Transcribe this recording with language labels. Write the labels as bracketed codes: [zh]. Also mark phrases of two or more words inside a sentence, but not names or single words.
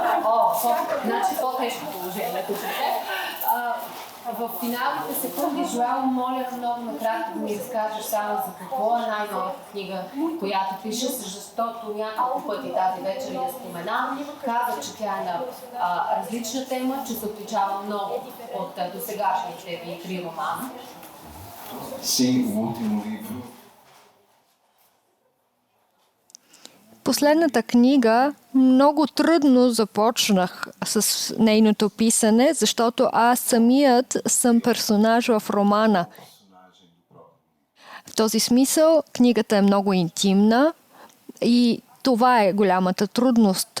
[bg] Значи по-тежко положение. В финалните секунди, Жоал, моля много накратко да ми разкажеш само за какво е най-новата книга, която пишеш, защото няколко пъти тази вечер я спомена. Каза, че тя е на различна тема, че се отличава много от досегашните ви 3 романа. [pt] Sim, o último livro. [bg] Последната книга много трудно започнах с нейното писане, защото аз самият съм персонаж в романа. В този смисъл книгата е много интимна и това е голямата трудност.